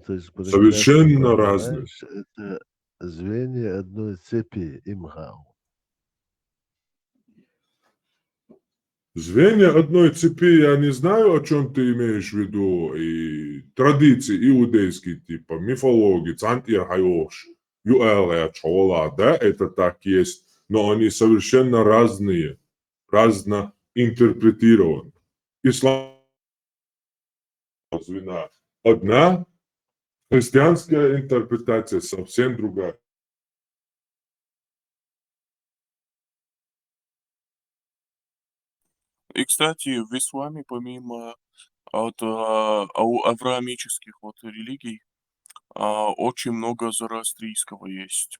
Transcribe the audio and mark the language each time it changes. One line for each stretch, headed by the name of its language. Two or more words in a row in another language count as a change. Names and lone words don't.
Russian: Совершенно разные. Это звенья одной цепи, имхау. Звенья одной цепи, я не знаю, о чем ты имеешь в виду. И традиции иудейские, типа мифологии,
Chechen: цантир хайош, юэлэ, чола, да,
Russian: это так есть. но они совершенно разные, разно интерпретированы. Ислам звена одна, христианская интерпретация совсем другая. И, кстати, в исламе, помимо авраамических вот религий, очень много зороастрийского есть.